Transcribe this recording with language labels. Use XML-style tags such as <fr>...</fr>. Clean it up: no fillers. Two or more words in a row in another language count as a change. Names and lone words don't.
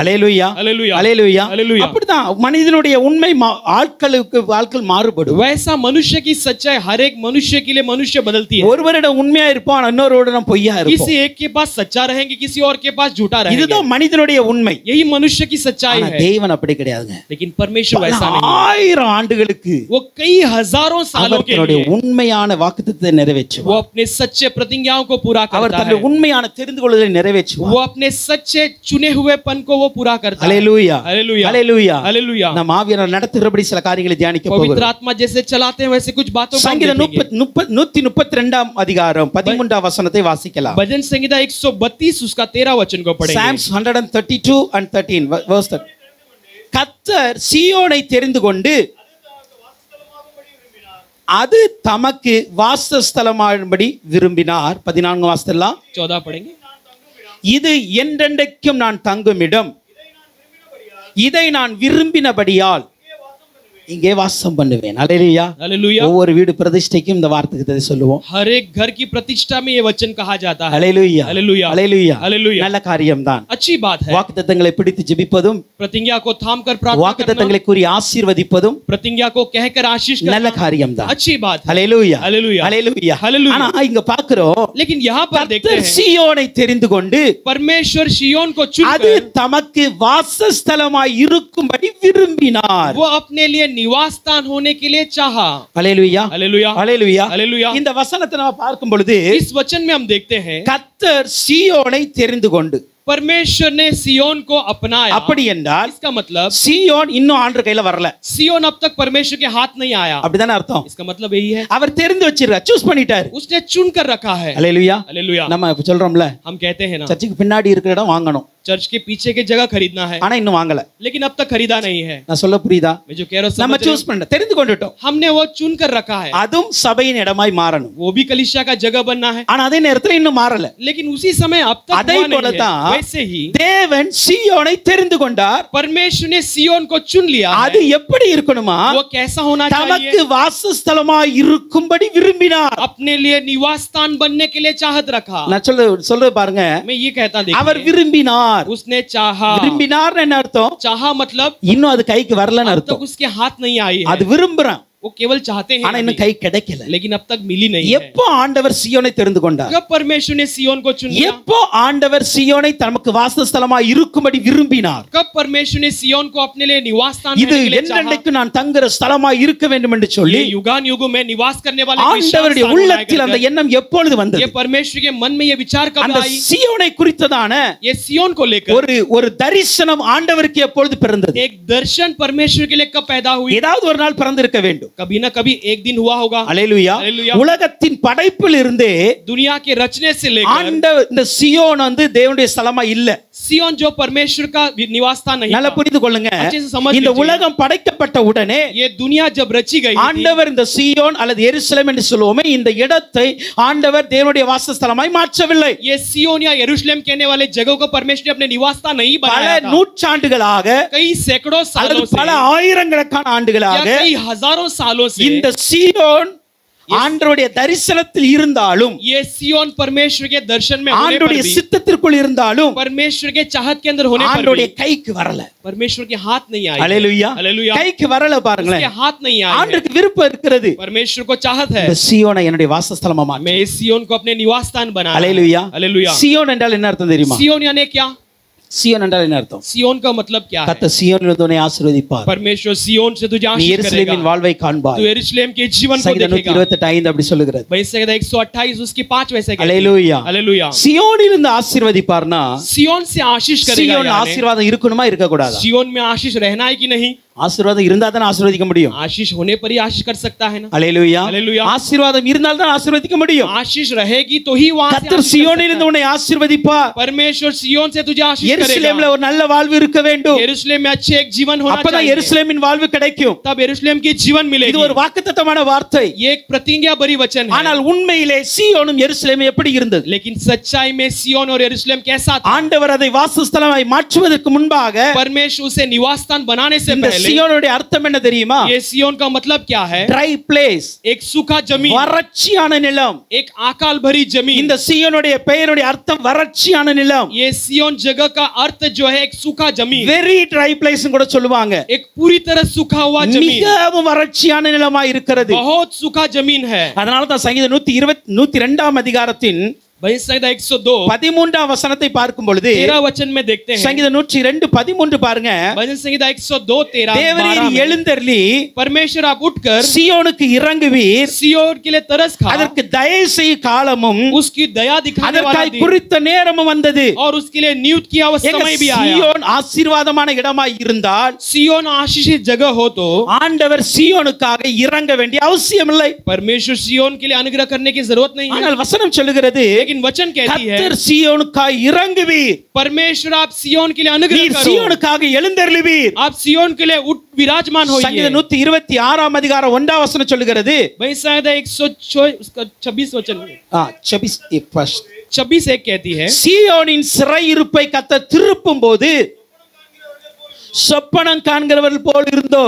<ta>ஹalleluya.</ta> <hi>हालेलुया।</hi> <ta>ஹalleluya.</ta> <hi>हालेलुया।</hi> <ta>அப்படிதான் மனிதனுடைய உண்மை ஆட்கள் மாறுபடும்.</ta> <hi>वैसा मनुष्य की सच्चाई हर एक मनुष्य के लिए मनुष्य बदलती है।</hi> <ta>ஒருவரிடம் உண்மையா இருப்பான், இன்னொருவரிடம் பொய்யா இருப்பான்.</ta> <hi>किसी एक के पास सच्चा रहेंगे, किसी और के पास झूठा रहेगा।</hi> <ta>இதுதான் மனிதனுடைய உண்மை.</ta> <hi>यही मनुष्य की सच्चाई</hi> <ta>ஆனா</ta> <hi>है।</hi> <ta>தேவன் அப்படி கிடையாதுங்க.</ta> <hi>लेकिन परमेश्वर</hi> <ta>பல</ta> <hi>वैसा नहीं है।</hi> <ta>ஆயிரம் ஆண்டுகளுக்கு</ta> <hi>वो कई हजारों सालों</hi> <ta>அவர்</ta> <hi>के</hi> <ta>தன்னுடைய</ta> <hi>लिए</hi> <ta>உண்மையான வாக்குத்தத்தத்தை</ta> <hi>वो</hi> <ta>நிறைவேற்றுவார்.</ta> <hi>अपने सच्चे प्रतिज्ञाओं को पूरा</hi> <ta>அவர்</ta> <hi>करता है।</hi> <ta>தன்னுடைய உண்மையான தெரிந்து கொள்ளுதலை நிறைவேற்றுவார்.</ta> <hi>वो अपने सच्चे चुने हुए पन को वो पूरा करता है।</hi> <ta>ஹalleluya.</ta> <hi>हालेलुया।</hi> <ta>ஹalleluya.</ta> <hi>हालेलुया।</hi> <ta>நாம் ஆவியானவர் நடத்துகிறபடி சில காரியங்களை தியானிக்க</ta> <hi>पवित्र</hi> <ta>போகிறோம்.</ta> <hi>आत्मा जैसे चलाते हैं वैसे कुछ बातों को हम</hi> <ta>சங்கீதம்</ta> <hi>देखेंगे।</hi> <ta>132 அதிகாரம் 13 வசனத்தை வாசிக்கலாம்.</ta> <hi>भजन संहिता 132 उसका 13 वचन को पढ़ेंगे।</hi> <en>Psalms 132 and 13 verse 13.</en> <ta>கர்த்தர் சீயோனை தெரிந்து கொண்டு அது தமக்கு வாசஸ்தலமாகும்படி விரும்பினார். 14 வாசலாம்.</ta> <hi>14 पढ़ेंगे।</hi> <ta>இது என்றென்றைக்கும் நான் தங்கும் இடம், இதை நான் விரும்பினபடியால் இங்கே வாசம் பண்ணுவேன். ஹalleluya.</ta> <hi>हालेलुया।</hi> <ta>ஒவ்வொரு வீடு பிரதிஷ்டைக்கும் இந்த வார்த்தையை சொல்லுவோம்.</ta> <hi>हर एक घर की प्रतिष्ठा में ये वचन कहा जाता है।</hi> <ta>ஹalleluya.</ta> <hi>हालेलुया।</hi> <ta>ஹalleluya.</ta> <hi>हालेलुया।</hi> <ta>நல்ல காரியம்தான்.</ta> <hi>अच्छी बात है।</hi> <ta>வாக்குத்தத்தங்களை பிடித்து ஜெபிப்பதும்</ta> <hi>प्रतिज्ञा को थाम कर प्रार्थना करना,</hi> <ta>வாக்குத்தத்தங்களை கூறி ஆசீர்வதிப்பதும்</ta> <hi>प्रतिज्ञा को कहकर आशीष</hi> <ta>நல்ல</ta> <hi>करना</hi> <ta>காரியம்தான்.</ta> <hi>अच्छी बात है।</hi> <ta>ஹalleluya.</ta> <hi>हालेलुया।</hi> <ta>ஹalleluya.</ta> <hi>हालेलुया।</hi> <ta>ஆனா இங்க பார்க்கிறோம்,</ta> <hi>लेकिन यहाँ पर देखते</hi> <ta>கர்த்தர்</ta> <hi>हैं</hi> <ta>சீயோனை தெரிந்து கொண்டு</ta> <hi>परमेश्वर शियोन को</hi> <ta>அது</ta> <hi>चुनकर</hi> <ta>தமக்கு வாசஸ்தலமாய் இருக்கும்படி விரும்பினார்.</ta> <hi>वो अपने लिए निवास स्थान होने के लिए चाहा।</hi> <ta>ஹalleluya.</ta> <hi>हालेलुया।</hi> <ta>ஹalleluya.</ta> <hi>हालेलुया।</hi> <ta>இந்த வசனத்தை நாம பார்க்கும் பொழுது</ta> <hi>इस वचन में हम देखते हैं</hi> <ta>கர்த்தர் சீயோனை தெரிந்து கொண்டு,</ta> <hi>परमेश्वर ने सियोन को अपनाया।</hi> <ta>அப்படி என்றால்</ta> <hi>इसका मतलब</hi> <ta>சீயோன் இன்னும் ஆண்டவர் கையில வரல.</ta> <hi>सियोन अब तक परमेश्वर के हाथ नहीं आया।</hi> <ta>அப்படிதானே அர்த்தம்?</ta> <hi>इसका मतलब यही है</hi> <ta>அவர் தெரிந்து வச்சிருக்கார், சூஸ் பண்ணிட்டார்.</ta> <hi>उसने चुन कर रखा है।</hi> <ta>ஹalleluya.</ta> <hi>हालेलुया।</hi> <ta>நம்ம இப்ப சொல்றோம்ல,</ta> <hi>हम कहते हैं ना</hi> <ta>சர்ச்சுக்கு பின்னாடி இருக்கிற இடம் வாங்கணும்,</ta> <hi>चर्च के पीछे की जगह खरीदना है,</hi> <ta>ஆனா இன்னும் வாங்கல.</ta> <hi>लेकिन अब तक खरीदा नहीं है।</hi> <ta>நான் சொல்ல புரியுதா?</ta> <hi>मैं जो कह रहा हूं</hi> <ta>நம்ம</ta> <hi>समझ रहे</hi> <ta>சூஸ்</ta> <hi>हो?</hi> <ta>பண்ண தெரிந்து கொண்டுட்டோம்.</ta> <hi>हमने वो चुन कर रखा है।</hi> <ta>அதுவும் சபையின் இடமாய் மாறணும்.</ta> <hi>वो भी कलीसिया का जगह बनना है,</hi> <ta>ஆனா அதே நேரத்துல இன்னும் மாறல.</ta> <hi>लेकिन उसी समय अब तक</hi> <ta>அதை</ta> <hi>हुआ नहीं</hi> <ta>போல</ta> <hi>है।</hi> <ta>தான்</ta> <hi>वैसे ही</hi> <ta>தேவன் சீயோனை தெரிந்து கொண்டார்.</ta> <hi>परमेश्वर ने सियोन को चुन लिया</hi> <ta>அது</ta> <hi>है।</hi> <ta>எப்படி இருக்கணுமா?</ta> <hi>वो कैसा होना</hi> <ta>தமக்கு</ta> <hi>चाहिए?</hi> <ta>வாசஸ்தலமாய் இருக்கும்படி விரும்பினார்.</ta> <hi>अपने लिए निवास स्थान बनने के लिए चाहत रखा।</hi> <ta>நான் சொல்றது பாருங்க,</ta> <hi>मैं ये कहता</hi> <ta>அவர்</ta> <hi>देखिए,</hi> <ta>விரும்பினார்.</ta> <hi>उसने चाहा।</hi> <ta>விரும்பினார் என்ன அர்த்தம்?</ta> <hi>चाहा मतलब</hi> <ta>இன்னும் அது கைக்கு வரலன்னு</ta> <hi>अब तक</hi> <ta>அர்த்தம்.</ta> <hi>उसके हाथ नहीं आई है।</hi> <ta>அது விரும்புறான்,</ta> <hi>वो केवल चाहते हैं</hi> <ta>ஆனா இன்னும்</ta> <hi>अभी,</hi> <ta>கை கிடைக்கல.</ta> <hi>लेकिन अब तक मिली नहीं है।</hi> <ta>எப்போ ஆண்டவர் சீயோனை தெரிந்து கொண்டார்?</ta> <hi>जब परमेश्वर ने सियोन को चुन लिया,</hi> <ta>எப்போ ஆண்டவர் சீயோனை தமக்கு வாசஸ்தலமாய் இருக்கும்படி விரும்பினார்?</ta> <hi>कब परमेश्वर ने सियोन को अपने लिए निवास स्थान</hi> <ta>இது</ta> <hi>देने के लिए चाहा।</hi> <ta>என்றென்றைக்கு நான் தங்குற ஸ்தலமாய் இருக்க வேண்டும் என்று சொல்லி</ta> <hi>ये युगान युगों में निवास करने वाले विशाल</hi> <ta>ஆண்டவருடைய</ta> <hi>स्थान बनाया</hi> <ta>உள்ளத்தில் அந்த</ta> <hi>करके,</hi> <ta>எண்ணம் எப்பொழுது வந்தது?</ta> <hi>ये परमेश्वर के मन में ये विचार कब</hi> <ta>அந்த</ta> <hi>आई?</hi> <ta>சீயோனை குறித்ததான</ta> <hi>ये सियोन को लेकर</hi> <ta>ஒரு தரிசனம் ஆண்டவருக்கு எப்பொழுது பிறந்தது?</ta> <hi>एक दर्शन परमेश्वर के लिए कब पैदा हुई?</hi> <ta>ஏதாவது ஒரு நாள் பிறந்திருக்க வேண்டும்.</ta> <hi>कभी ना कभी एक दिन हुआ होगा।</hi> <ta>அல்லேலூயா. அல்லேலூயா. உலகத்தின் படைப்பில் இருந்தே</ta> <hi>दुनिया के रचने से लेकर</hi> <ta>ஆண்டவர் இந்த சீயோன் தேவனுடைய ஸ்தலமா இல்ல.</ta> <hi>सियोन जो परमेश्वर का निवास स्थान नहीं</hi> <ta>நல்லா</ta> <hi>था।</hi> <ta>புரிந்து கொள்ளுங்க.</ta> <hi>अच्छे से समझ</hi> <ta>இந்த</ta> <hi>लीजिए।</hi> <ta>உலகம் படைக்கப்பட்ட உடனே</ta> <hi>ये दुनिया जब रची गई थी,</hi> <ta>ஆண்டவர் இந்த சீயோன் அல்லது எருசலேம் என்று சொல்லுவோமே, இந்த இடத்தை ஆண்டவர் தேவனுடைய வாசஸ்தலமாய் மாற்றவில்லை.</ta> <hi>ये सियोन या यरूशलेम कहने वाले जगह को परमेश्वर ने अपने निवास स्थान नहीं</hi> <ta>பல</ta> <hi>बनाया था।</hi> <ta>நூற்றாண்டுகளாக</ta> <hi>कई सैकड़ों</hi> <ta>அல்லது</ta> <hi>सालों से</hi> <ta>பல ஆயிரக்கணக்கான</ta> <hi>या</hi> <ta>ஆண்டுகளாக</ta> <hi>कई हजारों सालों से</hi> <ta>இந்த சீயோன் ஆண்டவருடைய தரிசனத்தில் இருந்தாலும்</ta> <hi>ये सिय्योन परमेश्वर के दर्शन में होने पर</hi> <ta>ஆண்டவருடைய</ta> <hi>भी,</hi> <ta>சித்தத்திற்குள் இருந்தாலும்</ta> <hi>परमेश्वर के चाहत के अंदर होने पर</hi> <ta>ஆண்டவருடைய</ta> <hi>भी</hi> <ta>கைக்கு வரல.</ta> <hi>परमेश्वर के हाथ नहीं आए।</hi> <ta>அல்லேலூயா.</ta> <hi>हालेलुया।</hi> <ta>கைக்கு வரல பாருங்களேன்.</ta> <hi>उसके हाथ नहीं आए।</hi> <ta>ஆண்டவருக்கு விருப்பம் இருக்கிறது.</ta> <hi>परमेश्वर को चाहत है,</hi> <ta>இந்த சீயோனை என்னுடைய வாசஸ்தலமா மாற்று.</ta> <hi>मैं इस सिय्योन को अपने निवास स्थान बनाना।</hi> <ta>அல்லேலூயா.</ta> <hi>हालेलुया।</hi> <ta>சீயோன் என்றால் என்ன அர்த்தம் தெரியுமா?</ta> <hi>सिय्योन यानी क्या?</hi> <ta>சீயோன் என்றால் என்ன அர்த்தம்?</ta> <hi>सिय्योन का मतलब क्या है?</hi> <ta>கர்த்தர் சீயோனிலிருந்து உன்னை ஆசீர்வதிப்பார்.</ta> <hi>परमेश्वर सिय्योन से तुझे</hi> <ta>நீ</ta> <hi>आशीष</hi> <ta>எருசலேமின்</ta> <hi>करेगा।</hi> <ta>வாழ்வை காண்பாய்.</ta> <hi>तू यरूशलेम के जीवन को</hi> <ta>சங்கீதம்</ta> <hi>देखेगा।</hi> <ta>128:5 அப்படி சொல்லுகிறது.</ta> <hi>वही संगीत 128 उसकी 5 वैसे कहती है।</hi> <ta>அல்லேலூயா.</ta> <hi>हालेलुया।</hi> <ta>சியோனிலிருந்து ஆசீர்வதிப்பார்னா</ta> <hi>सिय्योन से आशीष करेगा</hi> <ta>சியோன்</ta> <hi>यानी</hi> <ta>ஆசீர்வாதம் இருக்கணுமா இருக்க கூடாதா?</ta> <hi>सिय्योन में आशीष रहना है कि नहीं?</hi> <ta>ஆசீர்வாதம் இருந்தா தான் ஆசீர்வதிக்க முடியும்.</ta> <hi>आशीष होने पर ही आशीष कर सकता है ना।</hi> <ta>அல்லேலூயா.</ta> <hi>हालेलुया।</hi> <ta>ஆசீர்வாதம் இருந்தால் தான் ஆசீர்வதிக்க முடியும்.</ta> <hi>आशीष रहेगी तो ही वहां से</hi> <ta>கர்த்தர்</ta> <hi>आशीष कर</hi> <ta>சியோனிலிருந்து</ta> <hi>सकता</hi> <ta>உன்னை ஆசீர்வதிப்பார்.</ta> <hi>है। परमेश्वर सिय्योन से तुझे आशीष</hi> <ta>எருசலேம்ல</ta> <hi>करेगा।</hi> <ta>ஒரு நல்ல வாழ்வு இருக்க வேண்டும்.</ta> <hi>यरूशलेम में अच्छे एक जीवन होना</hi> <ta>அப்பதான்</ta> <hi>चाहिए,</hi> <ta>எருசலேமின் வாழ்வு கிடைக்கும்.</ta> <hi>तब यरूशलेम की जीवन</hi> <ta>இது</ta> <hi>मिलेगी।</hi> <ta>ஒரு வாக்குத்தத்தமான வார்த்தை.</ta> <hi>ये एक प्रतिज्ञा भरी वचन है।</hi> <ta>ஆனால் உண்மையிலே சீயோனும் எருசலேமும் எப்படி இருந்தது?</ta> <hi>लेकिन सच्चाई में सिय्योन और यरूशलेम कैसा था?</hi> <ta>ஆண்டவர் அதை வாசஸ்தலமாய் மாற்றுவதற்கு முன்பாக</ta> <hi>परमेश्वर उसे निवास स्थान बनाने से</hi> <ta>இந்த</ta> <hi>पहले</hi> <ta>சீயோனுடைய அர்த்தம் என்ன தெரியுமா?</ta> <hi>ये सिय्योन का मतलब क्या है?</hi> <en>dry place,</en> <hi>एक सूखा जमीन,</hi> <ta>வறட்சியான நிலம்.</ta> <hi>एक आकाल भरी जमीन।</hi> <ta>இந்த சீயோனுடைய பெயருடைய அர்த்தம் வறட்சியான நிலம்.</ta> <hi>ये सिय्योन जगह का अर्थ जो है एक सूखा जमीन,</hi> <en>very dry place</en> <ta>கூட சொல்லுவாங்க.</ta> <hi>एक पूरी तरह सूखा हुआ जमीन,</hi> <ta>மிகவும் வறட்சியான நிலமாய் இருக்கிறது.</ta> <hi>बहुत सूखा जमीन है।</hi> <ta>அதனால தான் சங்கீதம் 102 அதிகாரத்தின்</ta> <hi>वही संगीत 102</hi> <ta>13 வசனத்தை பார்க்கும் பொழுது</ta> <hi>13 वचन में देखते हैं।</hi> <ta>சங்கீதம் 102:13 பாருங்க.</ta> <hi>भजन संगीत 102 13</hi> <ta>தேவரீர்</ta> <hi>12 में,</hi> <ta>எழுந்தருளி</ta> <hi>परमेश्वर आप उठकर</hi> <ta>சியோனுக்கு இறங்குவீர்,</ta> <hi>सिय्योन के लिए तरस खा,</hi> <ta>அதற்கு தயை செய் காலமும்</ta> <hi>उसकी दया दिखाने वाला</hi> <ta>அதற்காய்</ta> <hi>दिन</hi> <ta>குறித்த நேரமும் வந்தது.</ta> <hi>और उसके लिए नियुक्त किया हुआ</hi> <ta>எங்க</ta> <hi>समय भी आया।</hi> <ta>சியோன் ஆசீர்வாதமான இடமாய் இருந்தால்</ta> <hi>सिय्योन आशीषित जगह हो तो</hi> <ta>ஆண்டவர் சியோனுக்காக இறங்க வேண்டிய அவசியம் இல்லை.</ta> <hi>परमेश्वर सिय्योन के लिए अनुग्रह करने की जरूरत नहीं है।</hi> <ta>ஆனால் வசனம் சொல்லுகிறது,</ta> <hi>लेकिन वचन कहती है</hi> <ta>கர்த்தர் சியோனுக்காய் இறங்குவீர்,</ta> <hi>परमेश्वर आप सिय्योन के लिए अनुग्रह</hi> <ta>நீர்</ta> <hi>करो,</hi> <ta>சியோனுக்காக எழுந்தருளுவீர்.</ta> <hi>आप सिय्योन के लिए उठ विराजमान होइए।</hi> <ta>சங்கீதம் 126 அதிகாரம் 1 வசனம் சொல்லுகிறது.</ta> <hi>वही शायद 126 वचन 26 1 कहती है,</hi> <ta>சியோனின் சிறையிருப்பை கர்த்தர் திருப்பும் போது சொப்பனம் காண்கிறவர்கள் போல் இருந்தோம்.</ta>